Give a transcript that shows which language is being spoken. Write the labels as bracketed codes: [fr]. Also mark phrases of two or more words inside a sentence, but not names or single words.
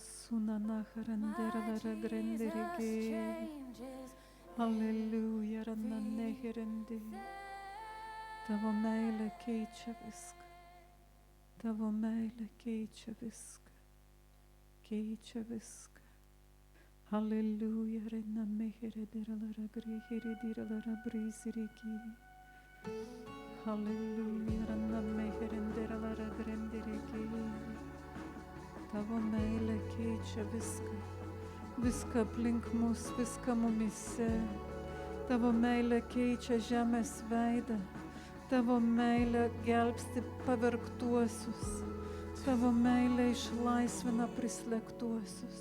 [lt] Sunana harandera lara grenderigė. Hallelujah, rana neherende. Tavo meilė keičia viską. Tavo meilė keičia viską. Hallelujah, rena meheredera lara grihiridira lara brisiriki. Hallelujah, rana meherendera lara grenderiki. Tavo meilė keičia viską aplink mus, viską mumise. Tavo meilė keičia žemės veidą. Tavo meilė gelbsti pavergtuosius. Tavo meilė išlaisvina prislėgtuosius.